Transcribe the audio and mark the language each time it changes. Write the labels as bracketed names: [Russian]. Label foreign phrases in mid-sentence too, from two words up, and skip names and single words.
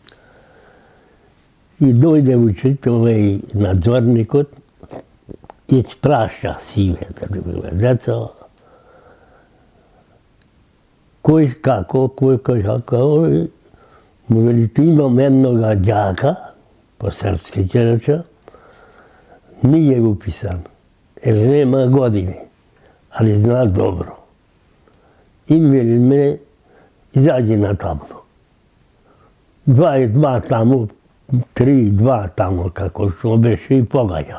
[Macedonian] И дојде учител и надзорникот, и спраша сиве деца. Кој како, му велите имам еднога ѓака, по српски ќе рече, [Serbian] nije upisan, jer nema godine, ali zna dobro. I veli me, izađi na tablu. 2 i 2 tamo, 3 i 2 tamo, kako što beše i pogađa.